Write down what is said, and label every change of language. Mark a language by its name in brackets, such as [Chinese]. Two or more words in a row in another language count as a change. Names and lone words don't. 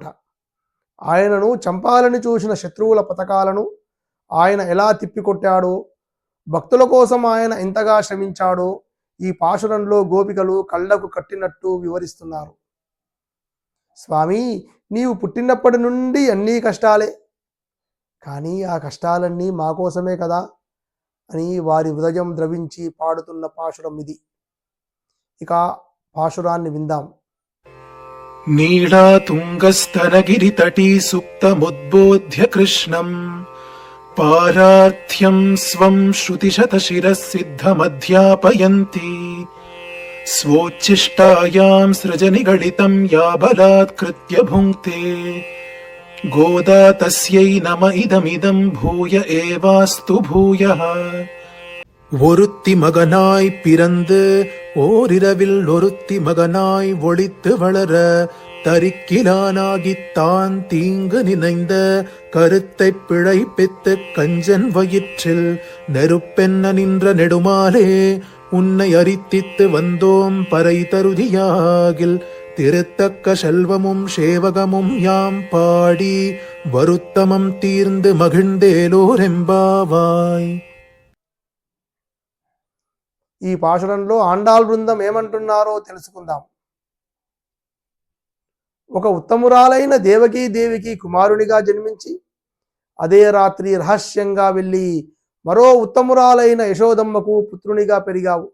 [Telugu] ఆయనను చంపాలని చూసిన శత్రువుల పథకాలను ఆయన ఎలా తిప్పికొట్టాడో, భక్తుల కోసం ఆయన ఎంతగా శ్రమించాడో ఈ పాశురంలో గోపికలు కళ్ళకు కట్టినట్టు వివరిస్తున్నారు. స్వామి, నీవు పుట్టినప్పటి నుండి అన్నీ కష్టాలే, కానీ ఆ కష్టాలన్నీ మా కోసమే కదా అని వారి హృదయం ద్రవించి పాడుతున్న పాశురం ఇది. ఇక పాశురాన్ని విందాం. [Sanskrit] नीडा तुङ्गस्तनगिरितटी सुप्तमुद्बोध्य कृष्णम् पारार्थ्यम् स्वम् श्रुतिशतशिरः सिद्धमध्यापयन्ती स्वोच्छिष्टायाम् सृजनिगडितम् या बलात्कृत्य भुङ्क्ते गोदा तस्यै नम इदमिदम् भूय एवास्तु भूयः ஒருத்தி [Tamil] மகனாய் பிறந்து ஓரிரவில் ஒருத்தி மகனாய் ஒளித்து வளர தரிக்கிலானாகித்தான் தீங்கு நினைந்த கருத்தை பிழைப்பித்து கஞ்சன் வயிற்றில் நெருப்பென்ன நின்ற நெடுமாலே உன்னை அரித்தித்து வந்தோம் பறை தருதியாகில் திருத்தக்க செல்வமும் சேவகமும் யாம் பாடி வருத்தமம் தீர்ந்து மகிழ்ந்தேலோரெம்பாவாய். [Telugu] ఈ పాశురంలో ఆండాళ్ బృందం ఏమంటున్నారో తెలుసుకుందాం. ఒక ఉత్తమురాలైన దేవికి కుమారునిగా జన్మించి అదే రాత్రి రహస్యంగా వెళ్ళి మరో ఉత్తమురాలైన యశోదమ్మకు పుత్రునిగా పెరిగావు.